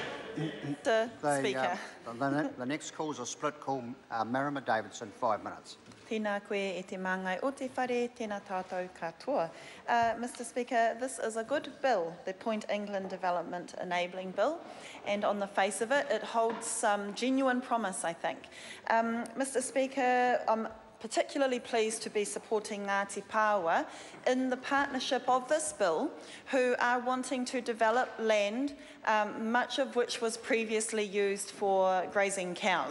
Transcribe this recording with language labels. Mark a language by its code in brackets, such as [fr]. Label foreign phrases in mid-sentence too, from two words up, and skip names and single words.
[en] Speaker. The next call is a split call. Marama Davidson, 5 minutes. [mi] Tēnā koe e te māngai o te whare, tēnā tātou katoa. [en] Mr Speaker, this is a good bill, the Point England Development Enabling Bill, and on the face of it, it holds some genuine promise, I think. Mr Speaker, I'm particularly pleased to be supporting Ngāti Pāoa in the partnership of this bill, who are wanting to develop land, much of which was previously used for grazing cows.